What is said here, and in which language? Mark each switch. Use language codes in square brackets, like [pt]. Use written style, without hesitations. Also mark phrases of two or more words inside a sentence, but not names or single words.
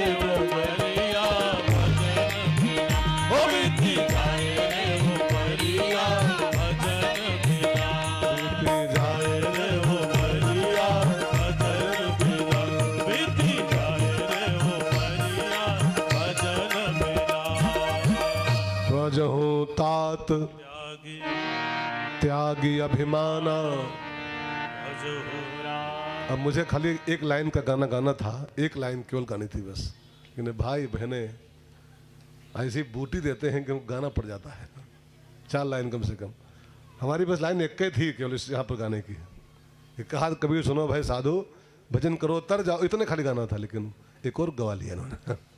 [hi] उमरिया भजन बिना, ओ बीती जाए रे उमरिया भजन बिना, बीती जाए रे उमरिया भजन बिना, बीती जाए रे उमरिया भजन बिना। स्वजहूँ तात त्यागी त्यागी अभिमाना। भजो राम। अब मुझे खाली एक लाइन का गाना गाना था, एक लाइन केवल गानी थी बस, लेकिन भाई बहने ऐसी बूटी देते हैं कि वो गाना पड़ जाता है। 4 लाइन कम से कम, हमारी बस लाइन एक ही थी केवल इस यहाँ पर गाने की। ये कहा कबीर सुनो भाई साधु भजन करो तर जाओ, इतने खाली गाना था, लेकिन एक और गवा लिया इन्होंने।